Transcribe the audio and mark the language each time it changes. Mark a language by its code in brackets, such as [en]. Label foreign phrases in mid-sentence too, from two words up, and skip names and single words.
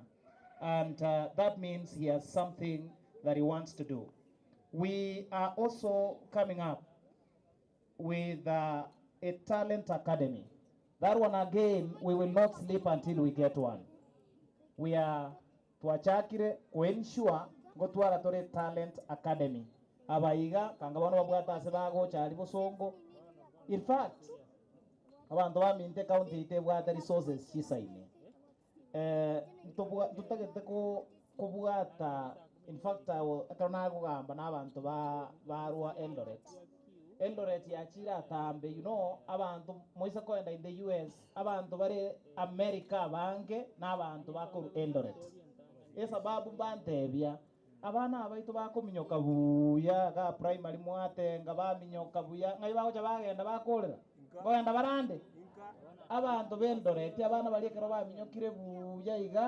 [en] And that means he has something that he wants to do. We are also coming up with a talent academy. That one again, we will not sleep until we get one. We are [guz] tuachakire kuensure gotwara tore [en] talent academy. [guz] Abaiga kangabano babwata sebago chali bosongo. [en] In fact, [guz] abantu baminte county itebwata resources chisaine. Tutagete ko kubwata, [en] in fact [guz] akana kugamba nabantu barua Eldoret yachira tambe, [en] you know, [guz] abantu moisa koenda [en] in the US, [guz] abantu bare America bange n'abantu bakuru Eldoret. Sababu bantebya abana abaitu bakuminyoka buya ga primary mwate nga baminyoka buya ngai bagocha bagenda bakolera ngoenda barande abantu b'Eldoret abana balikero baminyokire buya iga